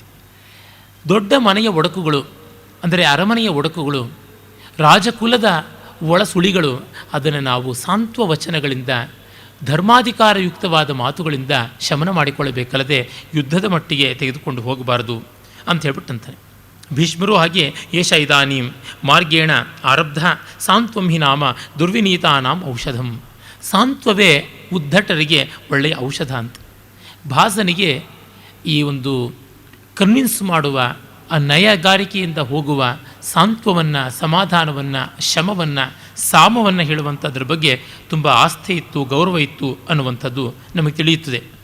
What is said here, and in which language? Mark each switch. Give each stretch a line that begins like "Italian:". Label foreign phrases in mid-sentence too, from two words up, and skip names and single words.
Kannada: ದೊಡ್ಡ ಮನೆಯ ಒಡಕುಗಳು ಅಂದರೆ ಅರಮನೆಯ ಒಡಕುಗಳು, ರಾಜಕುಲದ ಒಳಸುಳಿಗಳು, ಅದನ್ನು ನಾವು ಸಾಂತ್ವ ವಚನಗಳಿಂದ, ಧರ್ಮಾಧಿಕಾರಯುಕ್ತವಾದ ಮಾತುಗಳಿಂದ ಶಮನ ಮಾಡಿಕೊಳ್ಳಬೇಕಲ್ಲದೆ ಯುದ್ಧದ ಮಟ್ಟಿಗೆ ತೆಗೆದುಕೊಂಡು ಹೋಗಬಾರದು ಅಂತ ಹೇಳ್ಬಿಟ್ಟಂತಾನೆ. ಭೀಷ್ಮರು ಹಾಗೆ
Sanskrit: ಏಷ ಇದಾನೀಂ ಮಾರ್ಗೇಣ ಆರಬ್ಧ ಸಾಂತ್ವಂ ಹಿ ನಾಮ ದುರ್ವಿನೀತಾನಾಂ ಔಷಧಂ.
Kannada: ಸಾಂತ್ವವೇ ಉದ್ಧಟರಿಗೆ ಒಳ್ಳೆಯ ಔಷಧ ಅಂತ. ಭಾಸನಿಗೆ ಈ ಒಂದು ಕನ್ವಿನ್ಸ್ ಮಾಡುವ, ಆ ನಯಗಾರಿಕೆಯಿಂದ ಹೋಗುವ ಸಾಂತ್ವವನ್ನು, ಸಮಾಧಾನವನ್ನು, ಶಮವನ್ನು, ಸಾಮವನ್ನು ಹೇಳುವಂಥದ್ರ ಬಗ್ಗೆ ತುಂಬ ಆಸ್ಥೆ ಇತ್ತು, ಗೌರವ ಇತ್ತು ಅನ್ನುವಂಥದ್ದು ನಮಗೆ ತಿಳಿಯುತ್ತದೆ.